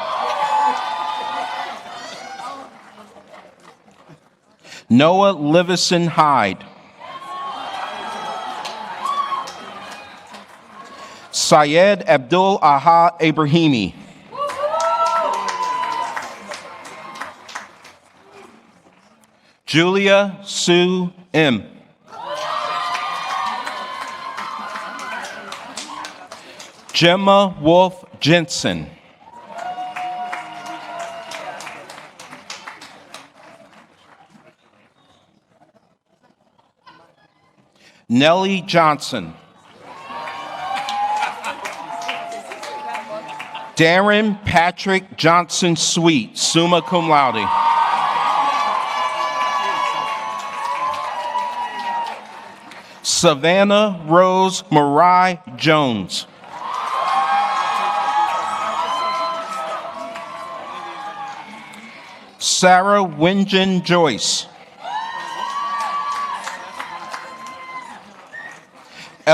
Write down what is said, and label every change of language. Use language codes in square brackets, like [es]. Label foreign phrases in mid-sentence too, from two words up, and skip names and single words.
[en] Noah Livison Hyde. Syed Abdul Aha Ibrahimi. Julia Sue M. Gemma Wolf Jensen. Nellie Johnson. Darren Patrick Johnson Sweet, [la] summa cum laude. [en] Savannah Rose Mariah Jones. Sarah Wingen Joyce.